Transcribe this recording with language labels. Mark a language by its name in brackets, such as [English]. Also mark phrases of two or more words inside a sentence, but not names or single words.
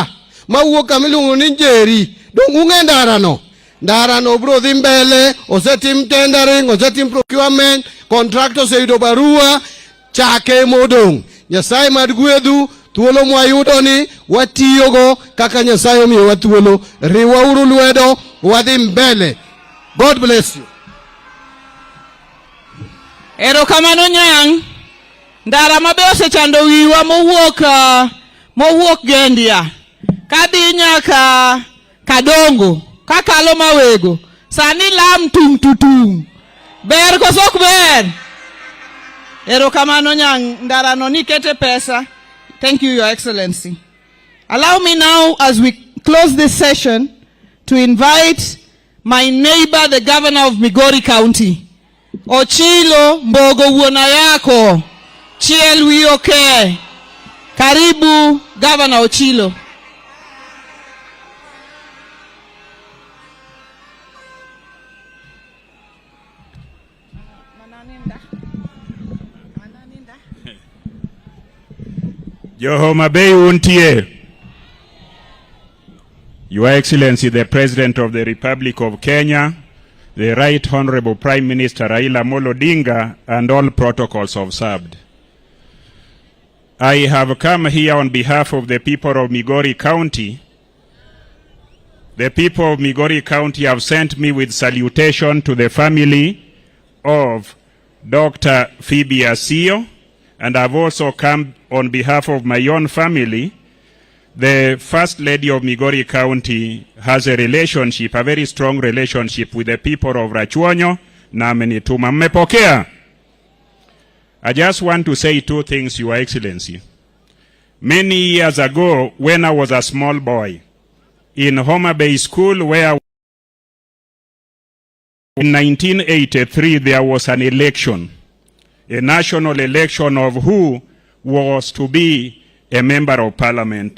[Luo (Kenya and Tanzania)] Mawuoka milungu ni Njeri, dongu nge ndara no bro dhi mbele, osetim tendering, osetim procurement, contractor oseyudo barua, chake modong. Nyasaye mad gwedhu, thuolo mwayudo ni watiyogo kaka Nyasaye omiyo wa thuolo, riwauru lwedo, wadhi mbele. [English] God bless you. [Luo (Kenya and Tanzania)] Erokamano nyang, ndara mabe osechando wiwa mowuok Gendia. Kadhi nyaka Kadongo, kakalo Mawego, sani lam tung tutung. Ber kosok ber. Erokamano nyang, ndara no nikete pesa. [English] Thank you, Your Excellency. Allow me now, as we close this session, to invite my neighbor, the governor of Migori County, Ochilo Mbogo [Luo (Kenya and Tanzania)] wuona yako, chiel wioke. [English] Karibu, Governor Ochilo. [Luo (Kenya and Tanzania)] Johoma Bay untie. [English] Your Excellency, the President of the Republic of Kenya, the Right Honorable Prime Minister Raila Odinga, and all protocols observed. I have come here on behalf of the people of Migori County. The people of Migori County have sent me with salutation to the family of Dr. Phoebe Asiyo, and I've also come on behalf of my own family. The First Lady of Migori County has a relationship, a very strong relationship with the people of Rachuonyo, [Swahili] na amenituma. Mmepokea? [English] I just want to say two things, Your Excellency. Many years ago, when I was a small boy, in Homa Bay School, where in 1983 there was an election, a national election of who was to be a member of parliament.